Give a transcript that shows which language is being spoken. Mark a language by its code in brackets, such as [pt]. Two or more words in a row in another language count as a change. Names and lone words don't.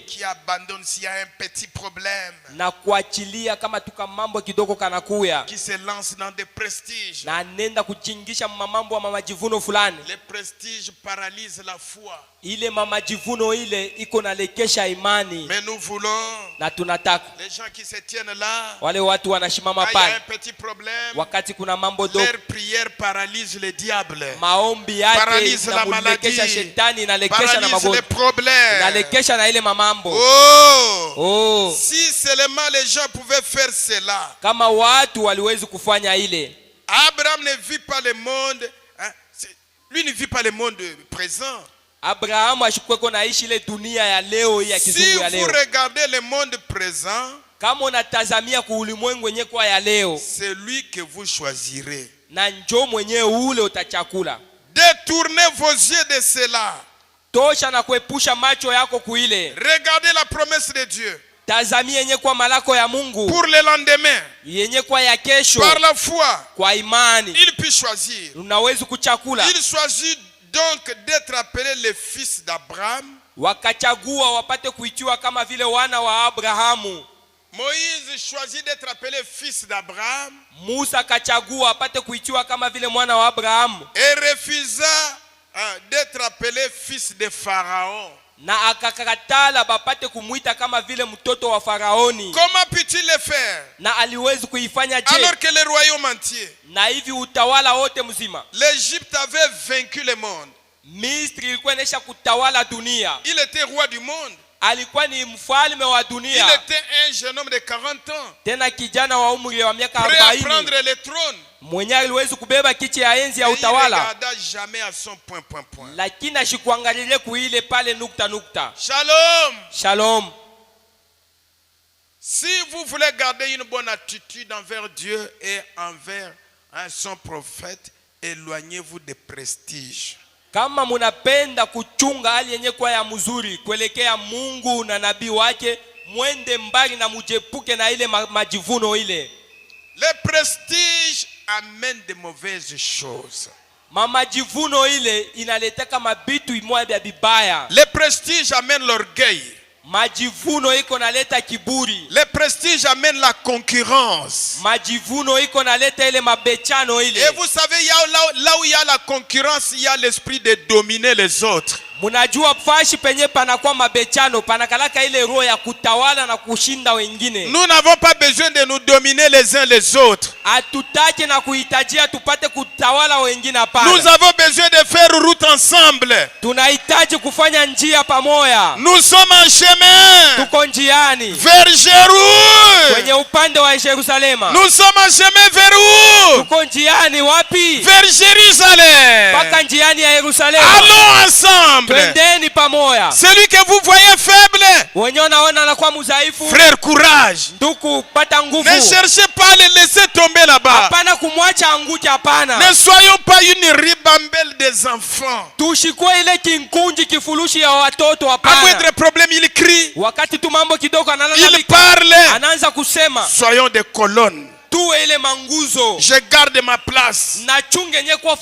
[fr] Qui abandonnent s'il y a un petit problème. [sw] Na kuachilia kama tuka mambo kidogo kanakuya. [fr] Qui se lancent dans des prestiges. [sw] Na nenda kuchingisha mamambo wa mamajivuno fulani. [fr] Les prestiges paralysent la foi. [sw] Ile mamajivuno ile iko nalekesha imani. [fr] Mais nous voulons. [sw] Na tunataka [fr] Les gens qui se tiennent là. [sw] Wale watu wanashimama pale. [fr] Il y a un petit problème. [sw] Wakati kuna mambo dogo. [fr] Leur prière paralyse le diable. [sw] Maombi yake [fr] paralyse la maladie. [sw] Shetani inalekesha na magonjwa. [fr] Les problèmes. [sw] Inalekesha na ile mamambo. Oh. [fr] Si seulement les gens pouvaient faire cela. [sw] Kama watu waliwezi kufanya ile. [fr] Abraham ne vit pas le monde, hein? Lui ne vit pas le monde présent. [sw] Abraham ashikweko naishi ile dunia ya leo ya kizungu ya leo. [fr] Si vous regardez le monde présent, [sw] kama unatazamia ku ulimwengu wenyewe kwa ya leo, [fr] c'est lui que vous choisirez. [sw] Na njoo mwenyewe ule utachakula. [fr] Détournez vos yeux de cela. [sw] Tosha na kuepusha macho yako kuile. [fr] Regardez la promesse de Dieu. [sw] Tazamia yenyewe kwa malako ya Mungu. [fr] Pour le lendemain. [sw] Yenyewe kwa ya kesho. [fr] Par la foi. [sw] Kwa imani. [fr] Il peut choisir. [sw] Unaweza kuchakula. [fr] Il choisit donc d'être appelé le fils d'Abraham. [sw] Wakachagua wapate kuitiwa kama vile wana wa Abrahamu. [fr] Moïse choisit d'être appelé fils d'Abraham. [sw] Musa kachagua apate kuitiwa kama vile mwana wa Abrahamu. [fr] Et refusa d'être appelé fils de Pharaon. [sw] Na akakatala bapate kumuita kama vile mtoto wa Faraoni. [fr] Comment peut-il le faire? [sw] Na aliwezi kuifanya je? [fr] Alors que le royaume entier. [sw] Na hivi utawala wote mzima. [fr] L'Égypte avait vaincu le monde. [sw] Misri ilikuwa inaisha kutawala dunia. [fr] Il était roi du monde. [sw] Alikuwa ni mfalme wa dunia. [fr] Il était un jeune homme de 40 ans. [sw] Tena kijana wa umri wa miaka 40. [fr] Prêt à prendre le trône. [sw] Mwenye aliwezi kubeba kiti ya enzi ya utawala. [fr] Il ne regarda jamais à son point. [sw] Lakini ashikuangalie kuile pale nukta. [fr] Shalom. [sw] Shalom. [fr] Si vous voulez garder une bonne attitude envers Dieu et envers son prophète, éloignez-vous des prestiges. [sw] Kama munapenda kuchunga hali yenye kwa ya mzuri kuelekea Mungu na nabii wake, mwende mbali na mujepuke na ile majivuno ile. [fr] Le prestige amène de mauvaises choses. [sw] Majivuno ile inaleteka mabitu imoja vya bibaya. [fr] Le prestige amène l'orgueil. [sw] Majivuno iko naleta kiburi. [fr] Le prestige amène la concurrence. [sw] Majivuno iko naleta ile mabechano ile. [fr] Et vous savez, là où il y a la concurrence, il y a l'esprit de dominer les autres. [sw] Munajua fashi penye panakuwa mabechano, panakalaka ile roho ya kutawala na kushinda wengine. [fr] Nous n'avons pas besoin de nous dominer les uns les autres. [sw] Hatutaki na kuhitajia tupate kutawala wengine hapana. [fr] Nous avons besoin de faire route ensemble. [sw] Tunahitaji kufanya njia pamoja. [fr] Nous sommes en chemin. [sw] Tuko njiani. [fr] Vers Jérusalem. [sw] Kwenye upande wa Yerusalema. [fr] Nous sommes en chemin vers où? [sw] Tuko njiani wapi? [fr] Vers Jérusalem. [sw] Paka njiani ya Yerusalema. [fr] Allons ensemble. [sw] Twendeni pamoja. [fr] Celui que vous voyez faible. [sw] Wenye naona anakuwa mdhaifu. [fr] Frère, courage. [sw] Ndugu, pata nguvu. [fr] Ne cherchez pas à le laisser tomber là-bas. [sw] Hapana kumwacha acha anguke, hapana. [fr] Ne soyons pas une ribambelle des enfants. [sw] Tushikwe ile kinkunji kifurushi ya watoto, [fr] À [sw] hapana. [fr] moindre problème, il crie, [sw] Wakati tu mambo kidogo [fr] il [sw] anaanza [fr] parle. [sw] anaanza kusema. [fr] Soyons des colonnes. [sw] Tuwe ile manguzo. [fr] Je garde ma place. [sw] Na chunge nye kwa